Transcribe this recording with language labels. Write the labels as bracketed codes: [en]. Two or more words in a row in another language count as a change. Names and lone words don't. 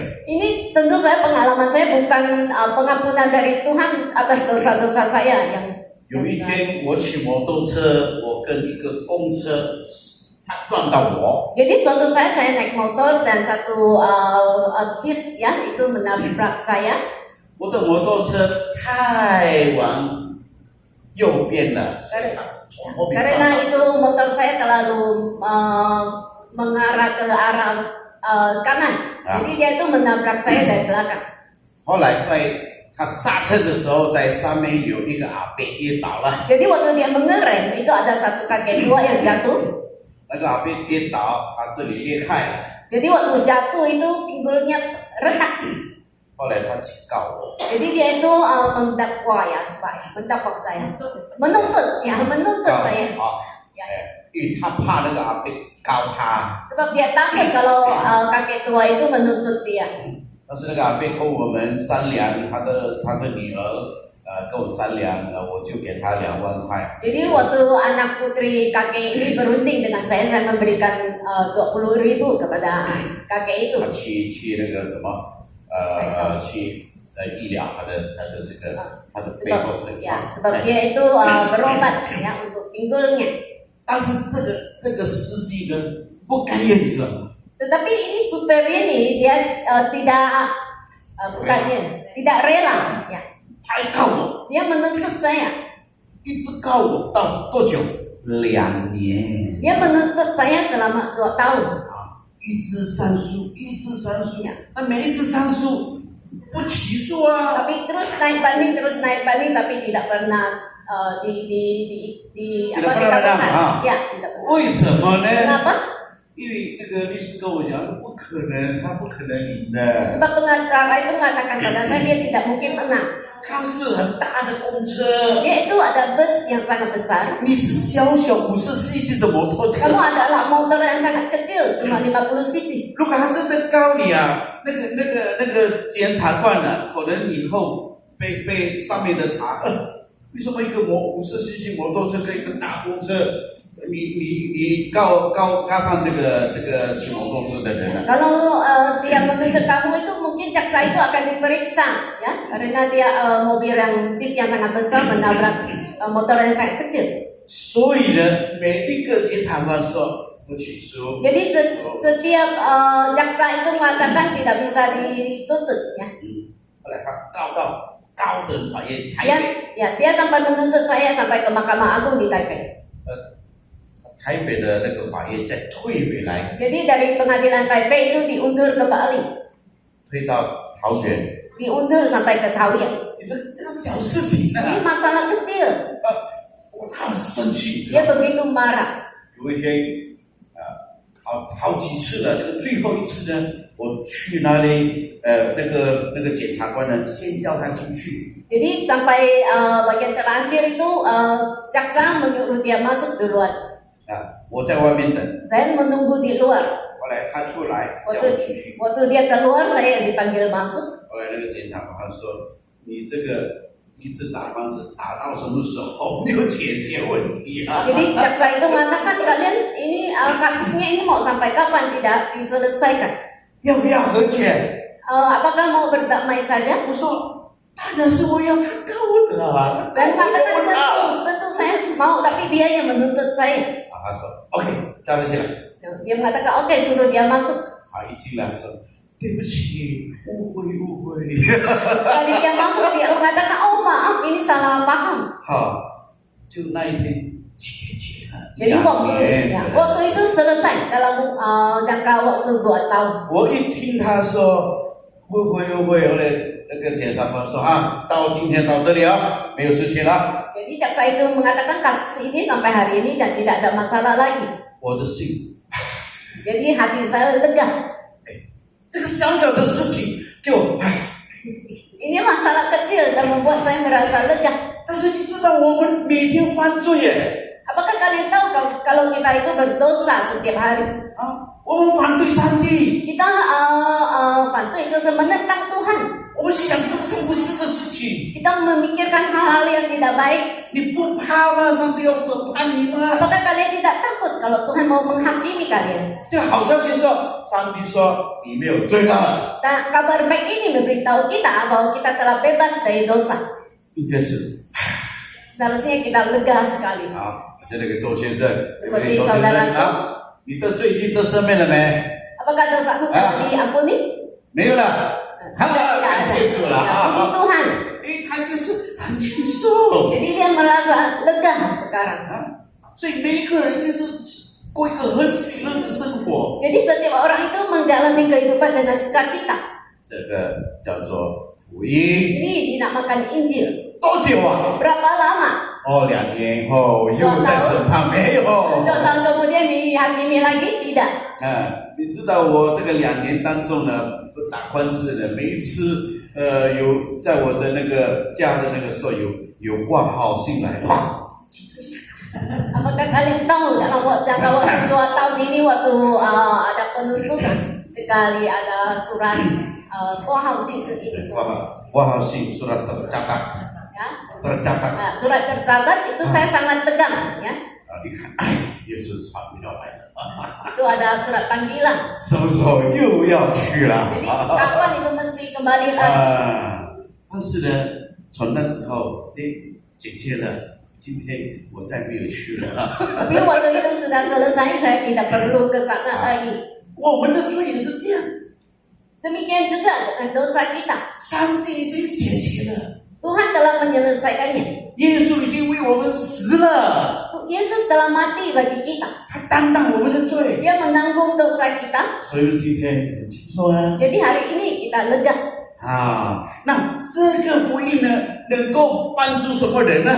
[id] Ini tentu saya pengalaman saya bukan pengampunan dari Tuhan atas dosa-dosa saya yang [zh] 有一天我骑摩托车，我跟一个公车，他撞到我。 [id] Jadi suatu saat saya naik motor dan satu bis ya itu menabrak saya. [zh] 我的摩托车太往右边了，所以他从后面撞到。 [id] Karena itu motor saya terlalu mengarah ke arah kanan. Jadi dia itu menabrak saya dari belakang. [zh] 后来在他刹车的时候，在上面有一个阿伯跌倒了。 [id] Jadi waktu dia mengerem itu ada satu kakek tua yang jatuh. [zh] 那个阿伯跌倒，他这里裂开了。 [id] Jadi waktu jatuh itu pinggulnya retak. [zh] 后来他警告我， [id] Jadi dia itu mendakwa ya, Pak, mendakwa saya. Menuntut saya. [zh] 因为他怕那个阿伯告他。 [id] Sebab dia takut kalau kakek tua itu menuntut dia. [zh] 但是那个阿伯跟我们商量，他的女儿跟我商量，我就给他2万块。 [id] Jadi waktu anak putri kakek ini berunding dengan saya memberikan 20.000 kepada kakek itu. [zh] 他去那个什么去医疗他的这个他的背后这个。 [id] Ya, sebab dia itu berobat ya untuk pinggulnya. [zh] 但是这个司机呢不甘愿，你知道吗？ [id] Tetapi ini supir ini dia tidak tidak rela ya. [zh] 他还告我， [id] Dia menuntut saya. [zh] 一直告我到多久？2年。 [id] Dia menuntut saya selama 2 tahun. [zh] 一直上诉，一直上诉，那每一次上诉不起诉啊。 [id] Tapi terus naik banding tapi tidak pernah Tidak pernah menang. Ya, tidak pernah. [zh] 为什么呢？ [id] Kenapa? [zh] 因为那个律师跟我讲，说不可能，他不可能赢的。 [id] Sebab pengacara itu mengatakan pada saya dia tidak mungkin menang. [zh] 他是很大的公车， [id] Dia itu ada bus yang sangat besar. [zh] 你是小小50cc 的摩托车。 [id] Kamu adalah motor yang sangat kecil, cuma 50 cc. [zh] 如果他真的告你啊，那个检察官呢、可能以后被上面的查，为什么一个50cc 摩托车跟一个大公车，你告上这个骑摩托车的人呢、 [id] Kalau dia menuntut kamu itu mungkin jaksa itu akan diperiksa ya, karena dia mobil yang bis yang sangat besar menabrak motor yang sangat kecil. [zh] 所以呢，每一个检察官说不起诉。 [id] Jadi setiap jaksa itu mengatakan tidak bisa dituntut ya. [zh] 后来他告到高等法院台北， [id] Dia sampai menuntut saya sampai ke Mahkamah Agung di Taipei. [zh] 台北的那个法院再退回来， [id] Jadi dari pengadilan Taipei itu diundur kembali, [zh] 推到桃园。 [id] diundur sampai ke Taoyuan. [zh] 你说这个小事情 [id] Ini 啊， masalah kecil. [zh] 他很生气。 [id] Dia begitu marah. [zh] 有一天，好几次了，这个最后一次呢，我去那里，那个检察官呢，先叫他进去。 [id] Jadi sampai bagian terakhir itu jaksa menyuruh dia masuk duluan. [zh] 我在外面等， [id] Saya menunggu di luar. [zh] 后来他出来叫我进去。 [id] Waktu dia keluar saya dipanggil masuk. [zh] 后来那个检察官说：“你这个一直打官司打到什么时候没有解决问题啊？” [id] Jadi jaksa itu mengatakan kalian ini kasusnya ini mau sampai kapan tidak diselesaikan? [zh] 要不要和解？ [id] Apakah mau berdamai saja? [zh] 我说：“当然是我要他告我的啊！” [id] Saya mengatakan tentu saya mau, tapi dia yang menuntut saya. [zh] 他说 ：“OK， 叫他进来。” [id] Dia mengatakan oke, suruh dia masuk. [zh] 一进来说：“对不起，误会。” [id] Kali dia masuk dia mengatakan oh maaf ini salah paham. [zh] 好，就那一天解决 [id] Jadi waktu itu selesai dalam jangka waktu 2 tahun. [zh] 我一听他说会有那个检察官说到今天到这里没有事情了。 [id] Jadi jaksa itu mengatakan kasus ini sampai hari ini dan tidak ada masalah lagi. [zh] 我的心， [id] Jadi hati saya lega. [zh] 这个小小的事情就 [id] Ini masalah kecil dan membuat saya merasa lega. [zh] 但是你知道我们每天犯罪耶 [id] Apakah kalian tahu kalau kita itu berdosa setiap hari? [zh] 我们反对上帝， [id] Kita fantai itu menentang Tuhan. [zh] 我们想做不是的事情， [id] Kita memikirkan hal-hal yang tidak baik. [zh] 你不怕吗？上帝要审判你吗？ [id] Apakah kalian tidak takut kalau Tuhan mau menghakimi kalian? [zh] 这好消息说，上帝说你没有罪了， [id] Dan kabar baik ini memberitahu kita bahwa kita telah bebas dari dosa. [zh] 应该是 [id] Seharusnya kita lega sekali. [zh] 像那个周先生，对不对？ [id] Seperti [zh] 周先 [id] saudara [zh] 生 [id] Joe. [zh] 你的罪已经得赦免了没？ [id] Apakah dosamu telah diampuni? [zh] 没有了，感谢主了 [id] Puji Tuhan. [zh] 他就是很轻松 [id] Jadi dia merasa lega sekarang. [zh] 所以每一个人应该是过一个很喜乐的生活。 [id] Jadi setiap orang itu menjalani kehidupan dengan sukacita. [zh] 这个叫做福音， [id] Ini dinamakan Injil. [zh] 多久啊？ [id] Berapa lama? [zh] 2 年后又在审判没有？ [id] 2 tahun kemudian dihakimi lagi? Tidak. [zh] 你知道我这个2年当中呢，打官司的每一次，有在我的那个家的那个时候有挂号信来，哇！ [id] Apakah kalian tahu dalam jangka waktu 2 tahun ini waktu ada penuntutan sekali ada surat kuahausin ini 挂号信 surat tercatat， ya. tercatat。 Nah, surat tercatat itu saya sangat tegang ya. [zh] 你看，又是传票来了， [id] Itu ada surat panggilan. [zh] 什么时候又要去了？ [id] Jadi kapan itu mesti kembali lagi? [zh] 但是呢，从那时候解决了。今天我再没有去了。 [id] Tapi waktu itu sudah selesai, saya tidak perlu ke sana lagi. [zh] 我们的罪也是这样， [id] Demikian juga dengan dosa kita. [zh] 上帝已经解决了， [id] Tuhan telah menyelesaikannya. [zh] 耶稣已经为我们死了， [id] Yesus telah mati bagi kita. [zh] 他担当我们的罪， [id] Dia menanggung dosa kita. [zh] 所以今天很轻松啊。 [id] Jadi hari ini kita lega. [zh] 那这个福音呢，能够帮助什么人呢？